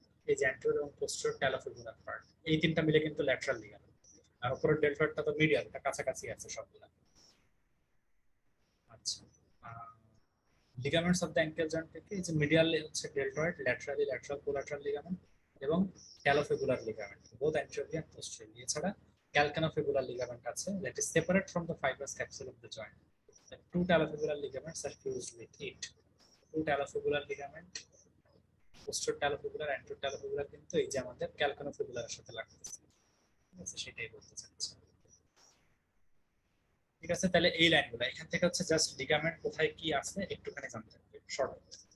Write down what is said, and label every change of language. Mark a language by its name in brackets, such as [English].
[Bangla] এই যে অ্যান্টেরিয়র এবং পোস্টেরিয়র ট্যালোফিবুলার পার্ট, এই তিনটা মিলে কিন্তু ল্যাটারাল লিগামেন্ট। আর উপরের ডেল্টয়েডটা তো মিডিয়াল, এটা কাছাকাছি আছে সবগুলা। আচ্ছা, ligaments of the ankle joint থেকে এই যে মিডিয়ালি হচ্ছে deltoid, laterally lateral collateral ligament এবং ট্যালোফিবুলার ligament both anteriorly and posteriorly. এছাড়া ক্যালকানোফিবুলার লিগামেন্ট আছে [English] that is separate from the fibrous capsule of the joint. The two talofibular ligaments are fused with it. [Bangla] Two talofibular ligament, posterior talofibular anterior talofibular কিন্তু এই যে আমাদের ক্যালকানোফিবুলারের সাথে লাগতেছে, ঠিক আছে, সেটাই বলতে চাচ্ছি। ঠিক আছে, তাহলে এই লাইনগুলো এখান থেকে হচ্ছে জাস্ট লিগামেন্ট কোথায় কি আছে একটুখানি জানতে হবে শর্ট।